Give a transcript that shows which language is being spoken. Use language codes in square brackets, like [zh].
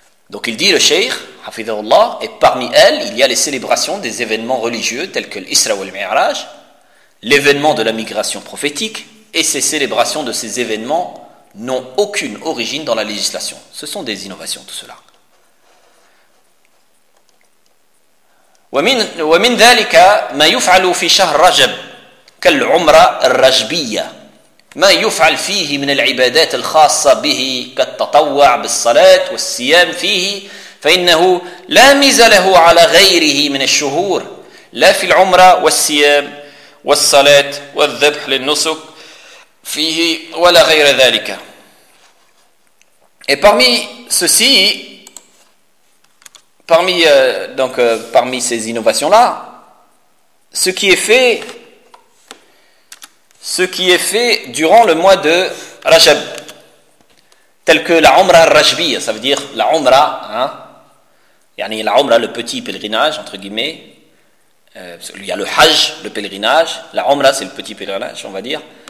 [fr] Donc il dit le shaykh, hafidhahullah, et parmi elles, il y a les célébrations des événements religieux tels que l'Isra wal Mi'raj, l'événement de la migration prophétique, et ces célébrations de ces événements n'ont aucune origine dans la législation. Ce sont des innovations, tout cela. [ar] ومن ذلك ما يفعل في شهر رجب كالعمرة الرجبية ما يفعل فيه من العبادات الخاصة به كالتطوع بالصلاة والصيام فيه فإنه لا ميزة له على غيره من الشهور لا في العمرة والصيام والصلاة والذبح للنسك فيه ولا غير ذلك. [fr] Et parmi ceci, parmi ces innovations-là, ce qui est fait durant le mois de Rajab, tel que la Umrah Rajbiya, ça veut dire la Umrah, le petit pèlerinage, entre guillemets, il y a le Hajj, le pèlerinage, la Umrah c'est le petit pèlerinage, on va dire.